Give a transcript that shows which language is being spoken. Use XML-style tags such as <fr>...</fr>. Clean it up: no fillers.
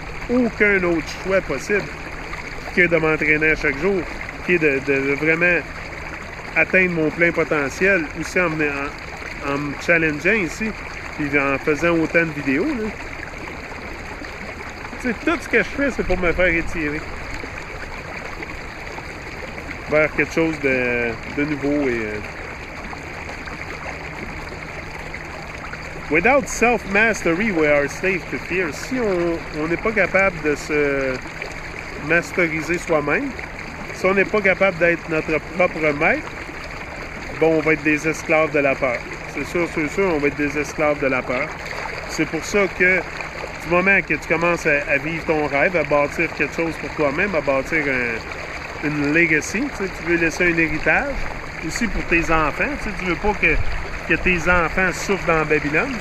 <fr>Aucun autre choix possible que de m'entraîner à chaque jour, qui est de vraiment atteindre mon plein potentiel, aussi en me challengeant ici, puis en faisant autant de vidéos, là. Tu sais, tout ce que je fais, c'est pour me faire étirer vers quelque chose de nouveau et...</fr> <en>Without self-mastery, we are slave to fear.</en> <fr>Si on n'est pas capable de se masteriser soi-même, si on n'est pas capable d'être notre propre maître, bon, on va être des esclaves de la peur. C'est sûr, on va être des esclaves de la peur. C'est pour ça que du moment que tu commences à vivre ton rêve, à bâtir quelque chose pour toi-même, à bâtir une legacy, tu veux laisser un héritage, aussi pour tes enfants, tu veux pas que tes enfants souffrent dans Babylone.</fr>